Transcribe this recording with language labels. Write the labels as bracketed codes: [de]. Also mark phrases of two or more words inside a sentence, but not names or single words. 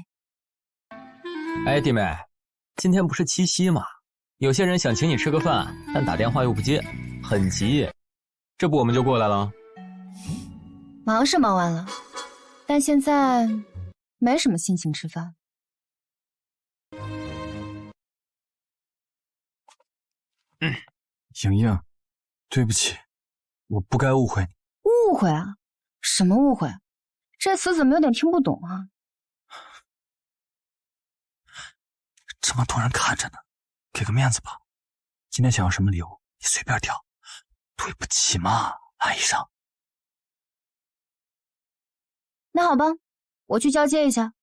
[zh] 哎，弟妹，今天不是七夕嗎？有些人想請你吃個飯，但打電話又不接，很急。這不我們就過來了。忙是忙完了，但現在沒什麼心情吃飯。瑩瑩，對不起，我不該誤會你。誤會啊？什麼誤會？這詞怎麼有點聽不懂啊？這麼多人看着呢，給個面子吧。今天想要什麼禮物，你隨便挑。對不起嘛，藍醫生。那好吧，我去交接一下。